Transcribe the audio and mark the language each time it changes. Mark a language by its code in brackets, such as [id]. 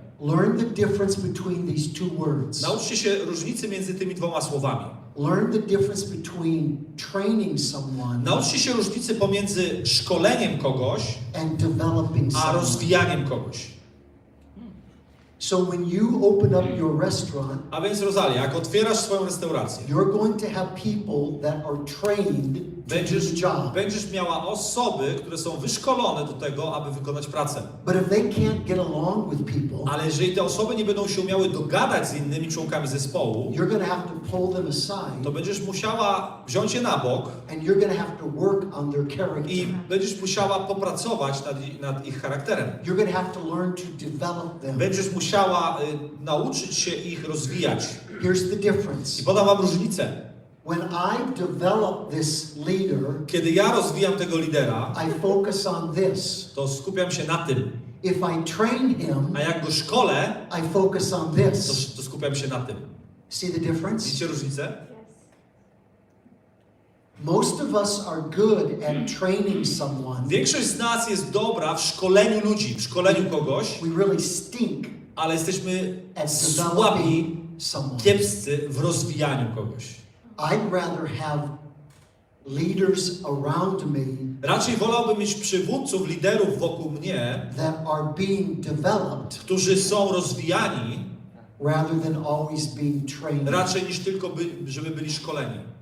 [en] Learn the difference between these two words. [pl] Nauczcie się różnicy między tymi dwoma słowami. [en] Learn the difference between training someone [pl] Nauczcie się różnicy pomiędzy szkoleniem kogoś, [en] and developing [pl] a [en] someone. [pl] rozwijaniem kogoś. [en] So when you open up your restaurant, [pl] A więc Rosalia, jak otwierasz swoją restaurację, [en] you're going to have people that are trained to do the job. [pl] będziesz miała osoby, które są wyszkolone do tego, aby wykonać pracę. [en] But if they can't get along with people, [pl] Ale jeżeli te osoby nie będą się umiały dogadać z innymi członkami zespołu, [en] you're going to have to pull them aside [pl] to będziesz musiała wziąć je na bok [en] and you're going to have to work on their character. [pl] i będziesz musiała popracować nad ich charakterem. [en] You're going to have to learn to develop them. [pl] Będziesz musiała nauczyć się ich rozwijać. [en] Here's the [pl] I [en] difference. [pl] podam wam różnicę. [en] When I develop this leader, [pl] Kiedy ja rozwijam tego lidera, [en] I focus on this. [pl] to skupiam się na tym. [en] If I train him, [pl] A jak go szkolę, [en] I focus on this. [pl] to skupiam się na tym. [en] See the difference? [pl] Widzicie różnicę? [en] Yes. Most of us are good at training someone. [pl] Większość z nas jest dobra w szkoleniu ludzi, w szkoleniu kogoś, [en] We really stink [pl] ale jesteśmy [en] at [pl] słabi, [en] developing someone. [pl] kiepscy w rozwijaniu kogoś. [en] I'd rather have leaders around me [pl] Raczej wolałbym mieć przywódców, liderów wokół mnie, [en] that are being developed [pl] którzy są rozwijani, [en] rather than always being trained. [pl] raczej niż tylko, żeby byli szkoleni.